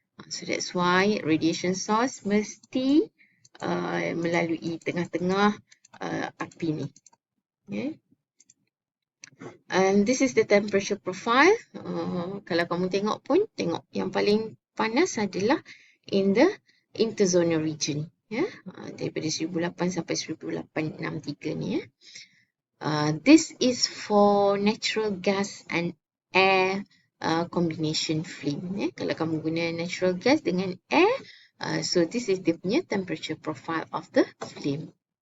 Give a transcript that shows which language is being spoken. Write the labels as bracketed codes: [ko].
[en] So that's why radiation source [ms] mesti melalui tengah-tengah api ni. [en] Okay. And this is the temperature profile. [ms] Kalau kamu tengok pun, tengok yang paling panas adalah [en] in the interzonal region. [ms] Ya, daripada 1008 sampai 1863 ni. Ya. [en] This is for natural gas and air combination flame. [ms] Ya. Kalau kamu guna [en] natural gas dengan air, so this is the punya temperature profile of the flame.